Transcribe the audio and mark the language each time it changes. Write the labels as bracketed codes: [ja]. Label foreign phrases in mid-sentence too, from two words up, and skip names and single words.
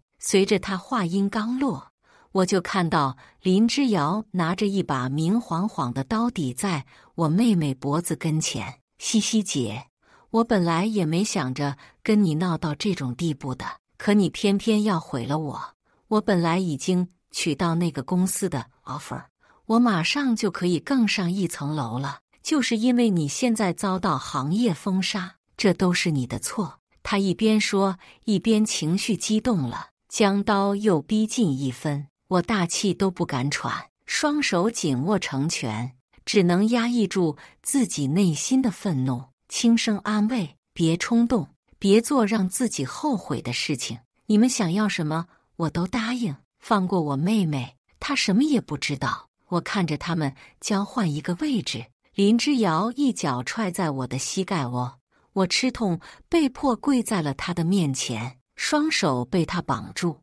[zh] 隨着他話音剛落，我就看到林之遙拿着一把明晃晃的刀抵在我妹妹脖子跟前。西西姐，我本來也沒想着跟你鬧到這種地步的，可你偏偏要毀了我。我本來已經取到那個公司的 offer，我馬上就可以更上一層樓了，就是因為你現在遭到行業封殺，這都是你的錯。他一邊說，一邊情緒激動了，將刀又逼近一分，我大氣都不敢喘，雙手緊握成拳，只能壓抑住自己內心的憤怒，輕聲安慰：別衝動，別做讓自己後悔的事情。你們想要什麼，我都答應。放過我妹妹，她什麼也不知道。我看着他們交換一個位置，林之遙一腳踹在我的膝蓋窩，我吃痛，被迫跪在了他的面前，雙手被他綁住。